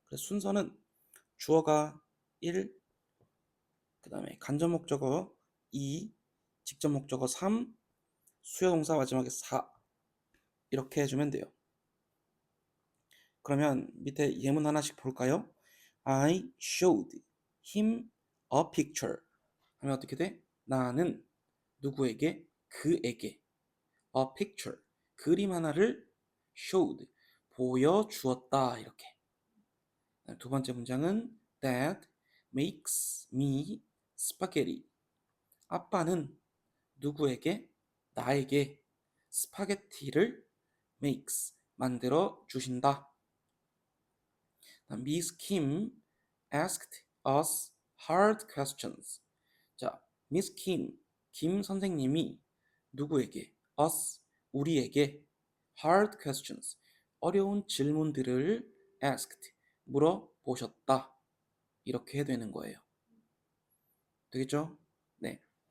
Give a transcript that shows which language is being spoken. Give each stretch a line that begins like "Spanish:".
Korean: 그래서 순서는 주어가 1, 그 다음에 간접 목적어 2, 직접 목적어 3, 수요동사 마지막에 4 이렇게 해주면 돼요. 그러면 밑에 예문 하나씩 볼까요?
English: I showed him a picture
Korean: 하면 어떻게 돼? 나는 누구에게? 그에게
English: a picture
Korean: 그림 하나를 showed 보여주었다 이렇게. 두 번째 문장은
English: Dad makes me spaghetti.
Korean: 아빠는 누구에게? 나에게 스파게티를 makes 만들어 주신다.
English: Miss Kim asked us hard questions.
Korean: 자, Miss Kim, 김 선생님이 누구에게? us, 우리에게
English: hard questions,
Korean: 어려운 질문들을 asked, 물어보셨다. 이렇게 되는 거예요. 되겠죠? 네.